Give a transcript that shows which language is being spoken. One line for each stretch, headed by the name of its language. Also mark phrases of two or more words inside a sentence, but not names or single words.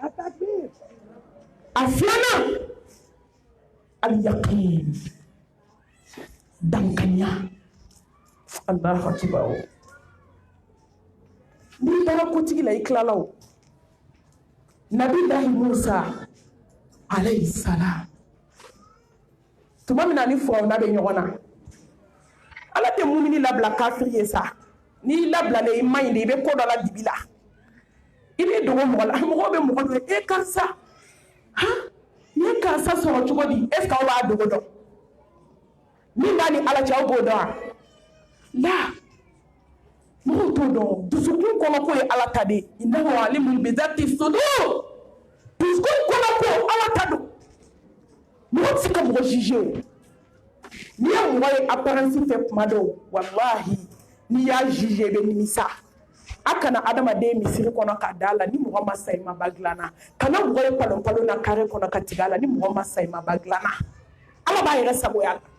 Bambara: a filanan al-yaqin dankanya
Arabic: الله أكبر
Bambara: n'i taara kotigi la i tilala o Nabilahi Musa
Arabic: عليه السلام
Bambara: tuma min na ni Firawuna bɛ ɲɔgɔn na ala tɛ mumini labila kafiri ye sa n'i labilalen i man ɲi de i bɛ ko dɔ la dibi la i bɛ dogo mɔgɔ la mɔgɔw bɛ mɔgɔ dɔ karisa n ye karisa sɔrɔ cogo di
French: est ce que
Bambara: aw b'a dogo dɔn min b'a ni ala cɛ aw b'o dɔn wa la mɔgɔw t'o dɔn dusukun kɔnɔ ko ye ala ta de ye
Arabic: إنه عليم بذات الصدور
Bambara: dusukun kɔnɔ ko ala ta don mɔgɔ tɛ se ka mɔgɔ juger o n'i ye mɔgɔ ye apparence fɛ kuma dɔw wallahi n'i y'a juger i bɛ nimisa a kana adamaden misiri kɔnɔ ka da la ni mɔgɔ ma sa i ma ba dilanna kana mɔgɔ ye palon-palon na carré kɔnɔ ka tigɛ a la ni mɔgɔ ma sa i ma ba dilanna ala b'a yɛrɛ sagoya la